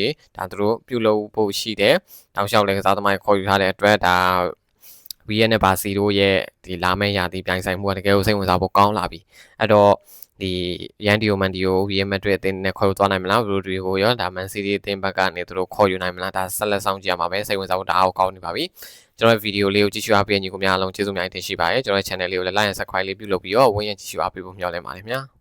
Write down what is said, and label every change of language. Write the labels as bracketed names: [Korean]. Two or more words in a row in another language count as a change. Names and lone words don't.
[Burmese] ဒါသူတို့ပြုလုပ်ဖို့ရှိတယ်တောက်လျှောက်လည်းကစားသမားခေါ်ယူထားတဲ့အတွက်ဒါဝီယက်နဲ့ဘာစီတို့ရဲ့ဒီလာမယ့်ရာသီပြိုင်ဆိုင်မှုကတကယ်ကိုစိတ်ဝင်စားဖို့ကောင်းလာပြီအဲ့တော့ဒီရန်ဒီယိုမန်ဒီယို Real Madrid အသင်းနဲ့ခေါ်ယူသွားနိုင်မလားရိုဒရီဂိုရောဒါမန်စီးတီးအသင်းဘက်ကနေသူတို့ခေါ်ယူနိုင်မလားဒါဆက်လက်ဆောင်ကြည့်ရမှာပဲစိတ်ဝင်စားဖို့တအားကောင်းနေပါပြီကျွန်တော်ဗီဒီယိုလေးကိုကြည့်ရှုအားပေးညီကိုများအားလုံးကျေးဇူးများတင်ရှိပါတယ်ကျွန်တော် channel လေးကိုလည်း [English] like and subscribe [Burmese] လေးပြုလုပ်ပြီးတော့ဝင်ရကြည့်ရှုအားပေးဖို့မျှော်လင့်ပါတယ်ခင်ဗျာ